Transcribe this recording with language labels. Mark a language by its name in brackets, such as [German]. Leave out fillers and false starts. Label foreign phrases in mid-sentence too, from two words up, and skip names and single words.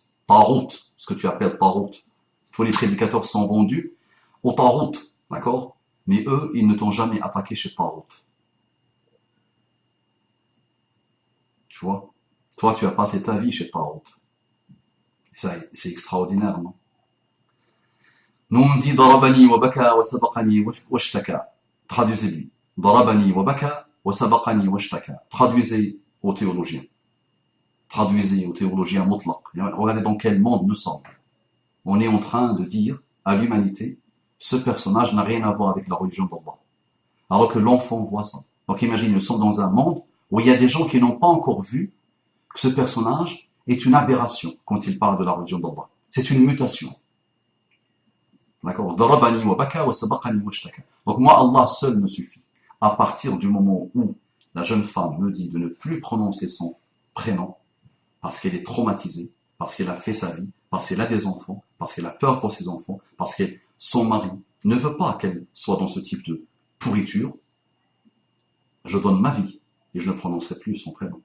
[French] Tarout, ce que tu appelles tarout. Tous les prédicateurs sont vendus au tarout, d'accord? Mais eux, ils ne t'ont jamais attaqué chez tarout. Tu vois? Toi, tu as passé ta vie chez tarout. C'est extraordinaire, non? Nous on dit [Arabic] ضربني وبكى وسبقني واشتكى. [French] Traduisez-lui. [Arabic] ضربني وبكى وسبقني واشتكى. [French] Traduisez aux théologiens. Traduisez aux théologiens mutlaq. Regardez dans quel monde nous sommes. On est en train de dire à l'humanité, ce personnage n'a rien à voir avec la religion d'Allah. Alors que l'enfant voit ça. Donc imagine, nous sommes dans un monde où il y a des gens qui n'ont pas encore vu que ce personnage est une aberration quand il parle de la religion d'Allah. C'est une mutation. D'accord? [Arabic] ضربني وبكى وسبقني واشتكى. [French] Donc moi, Allah seul me suffit. À partir du moment où la jeune femme me dit de ne plus prononcer son prénom, parce qu'elle est traumatisée, parce qu'elle a fait sa vie, parce qu'elle a des enfants, parce qu'elle a peur pour ses enfants, parce que son mari ne veut pas qu'elle soit dans ce type de pourriture, je donne ma vie et je ne prononcerai plus son prénom.